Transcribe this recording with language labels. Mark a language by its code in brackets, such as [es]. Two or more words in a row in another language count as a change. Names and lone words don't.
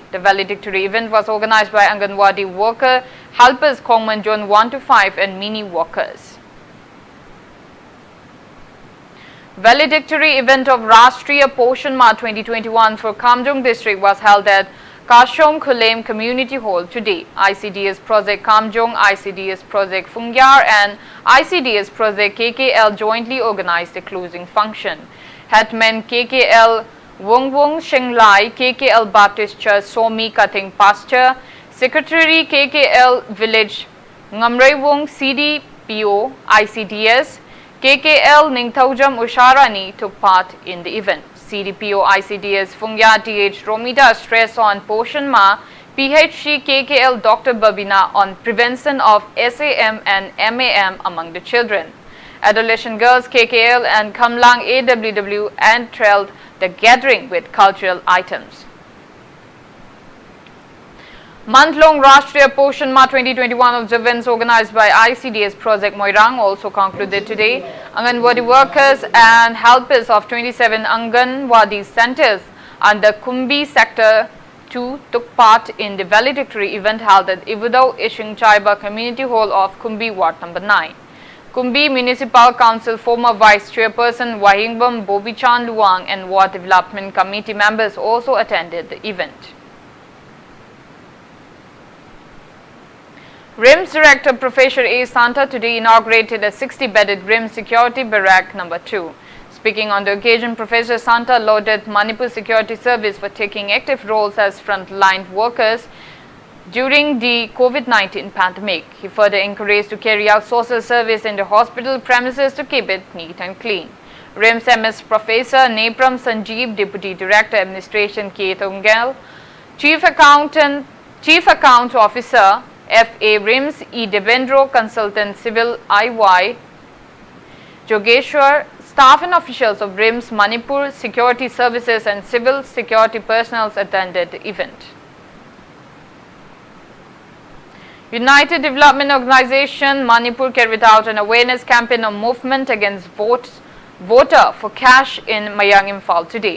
[en] The valedictory event was organized by Anganwadi worker helpers Khongman 1 to 5 and mini workers. Valedictory event of Rashtriya Poshan Ma 2021 for Kamjong district was held at Kashom Khulem Community Hall today. ICDS Project Kamjong, ICDS Project Fungyar and ICDS Project KKL jointly organized the closing function. Hetman KKL Wong Shenglai, KKL Baptist Church Somi Kating Pastor, Secretary KKL Village Ngamrei Wong CDPO, ICDS, KKL Ningthaujam Usharani took part in the event. CDPO ICDS Fungya TH Romita stressed on Poshan Ma, PHC KKL Dr. Babina on prevention of SAM and MAM among the children. Adolescent girls KKL and Kamlang AWW enthralled the gathering with cultural items. Month-long Rashtriya Poshan Ma 2021 observance organized by ICDS Project Moirang also concluded today. Anganwadi workers and helpers of 27 Anganwadi centers under Kumbi Sector 2 took part in the valedictory event held at Ibethoi Ishing Chaiba Community Hall of Kumbi Ward number 9. Kumbi Municipal Council former Vice Chairperson Wahingbam Bobichan Luang and Ward Development Committee members also attended the event. RIMS Director Professor A. Santa today inaugurated a 60-bedded RIMS Security Barrack number 2. Speaking on the occasion, Professor Santa lauded Manipur Security Service for taking active roles as frontline workers during the COVID-19 pandemic. He further encouraged to carry out social service in the hospital premises to keep it neat and clean. RIMS MS Professor Nepram Sanjeev, Deputy Director Administration K. Thongel, Chief Account Officer FA RIMS E. Devendro, Consultant Civil IY Jogeshwar, staff and officials of RIMS Manipur, security services and civil security personnel attended the event. United Development Organization Manipur carried out an awareness campaign of movement against voter for cash in Mayang Imphal today.